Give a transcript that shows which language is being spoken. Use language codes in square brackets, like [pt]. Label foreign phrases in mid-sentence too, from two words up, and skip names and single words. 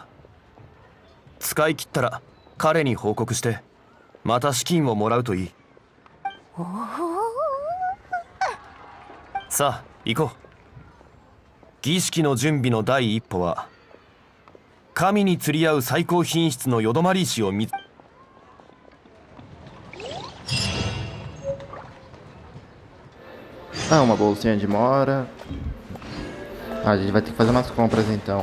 [ja] 使い切ったら彼に報告してまた資金をもらうといい。さあ行こう。儀式の準備の第一歩は神に釣り合う最高品質のヨドマリ石を見つ。 [pt] Ah, uma bolsinha de mora. Ah, a gente vai ter que fazer umas compras então.